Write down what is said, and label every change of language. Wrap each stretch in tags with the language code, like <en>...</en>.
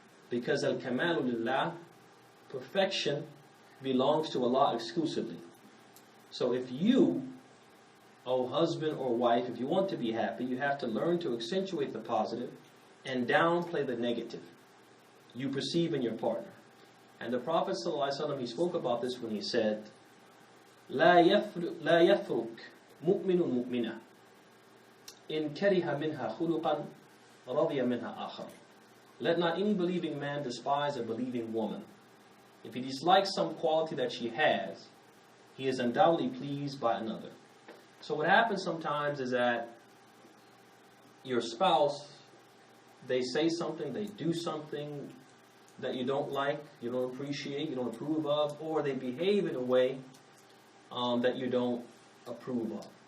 <en>Because</en> <ar>al-kamalu lillah,</ar> <en>perfection belongs to Allah exclusively. So if you, oh husband or wife, if you want to be happy, you have to learn to accentuate the positive and downplay the negative you perceive in your partner. And the Prophet ﷺ, he spoke about this when he said,</en> <ar>لا يفرق مؤمن مؤمنة إن كره منها خلقا رضي منها آخر.</ar> <en>Let not any believing man despise a believing woman. If he dislikes some quality that she has, He is undoubtedly pleased by another. So what happens sometimes is that your spouse, they say something, they do something that you don't like, you don't appreciate, you don't approve of, or they behave in a way that you don't approve of.</en>